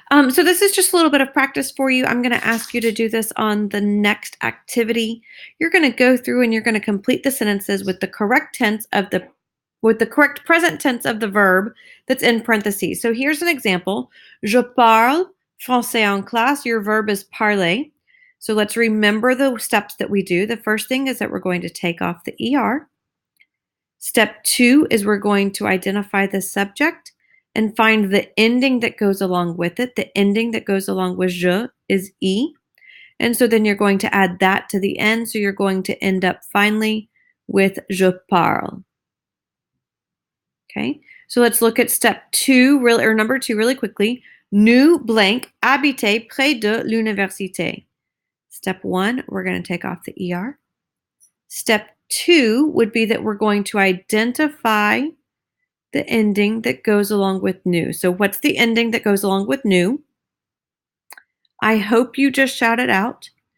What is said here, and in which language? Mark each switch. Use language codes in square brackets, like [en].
[en] So this is just a little bit of practice for you. I'm going to ask you to do this on the next activity. You're going to go through and you're going to complete the sentences with the correct present tense of the verb that's in parentheses. So here's an example. [fr] Je parle français en classe. [en] Your verb is parler. So let's remember the steps that we do. The first thing is that we're going to take off the ER. Step 2 is we're going to identify the subject and find the ending that goes along with it. The ending that goes along with je is e. And so then you're going to add that to the end. So you're going to end up finally with je parle. Okay, so let's look at step 2, number 2 really quickly. [fr] Nous blank habiter près de l'université. [en] Step 1, we're going to take off the ER. Step 2 would be that we're going to identify the ending that goes along with new. So what's the ending that goes along with new? I hope you just shout it out.